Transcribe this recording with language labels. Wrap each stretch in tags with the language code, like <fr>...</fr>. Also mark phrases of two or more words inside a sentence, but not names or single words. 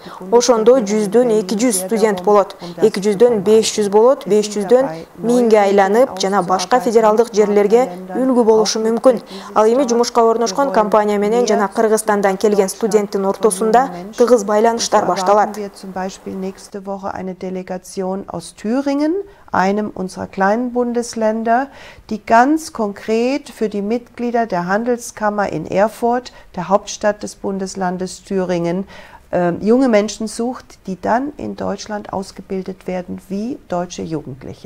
<ky>Ошондо 100дөн 200 студент болот, 200дөн 500 болот, 500дөн 1000ге айланып жана башка федералдык жерлерге үлгү болушу мүмкүн. Ал эми жумушка орношкон компания менен жана Кыргызстандан келген студенттин ортосунда тыгыз байланыштар башталат.</ky> <de>Wir zum Beispiel nächste Woche eine Delegation aus Thüringen, einem unserer kleinen Bundesländer, die ganz konkret für die Mitglieder der Handelskammer in Erfurt, der Hauptstadt des Bundeslandes Thüringen, junge Menschen sucht, die dann in Deutschland ausgebildet werden wie deutsche Jugendliche.</de>